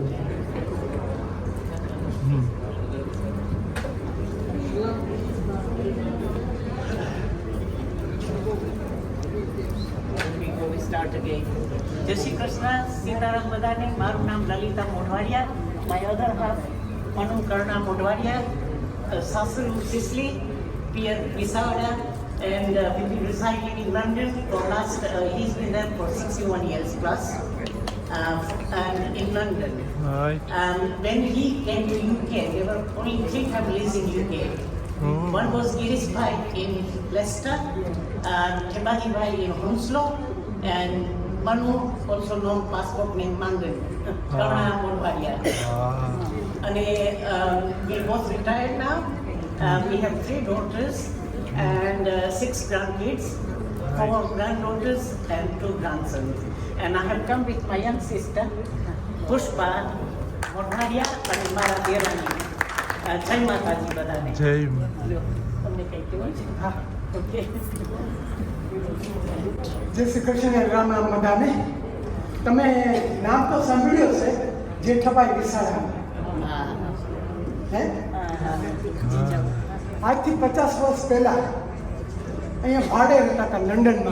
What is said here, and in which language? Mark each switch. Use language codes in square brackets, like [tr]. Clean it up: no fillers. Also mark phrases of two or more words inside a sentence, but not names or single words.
[gu] જય શ્રી કૃષ્ણ, સીતારામ બધાને. મારું નામ લલિતા મોઢવાડિયા. [en] my other half [gu] મનુ કર્ણા મોઢવાડિયા, સાસુ સિસલી, પિયર વિસાવડા, [en] and we've been residing in London for last, he's been there for 61 years plus, and in London. When he came to UK, there were only 3 families in UK. One was Girish Bhai in Leicester, Thembadi Bhai in Hounslow, and Manu, also known passport name Mandan, Karna Mohdwadia. And we're both retired now. We have 3 daughters and 6 grandkids, 4 granddaughters and 2 grandsons. And I have come with my young sister, Pushpa Mohdwadia, and Mara Derani. [gu] જય માતાજી બધાને. Jai. તમને કંઈ કહેવું છે? હા, ઓકે. જય શ્રી કૃષ્ણ, રામ રામ બધાને. તમે નામ તો સાંભળ્યું હશે, જેઠાભાઈ વિસાડા. હે આજથી 50 વર્ષ પહેલાં અહીંયા ભાડે રહેતા હતા લંડનમાં.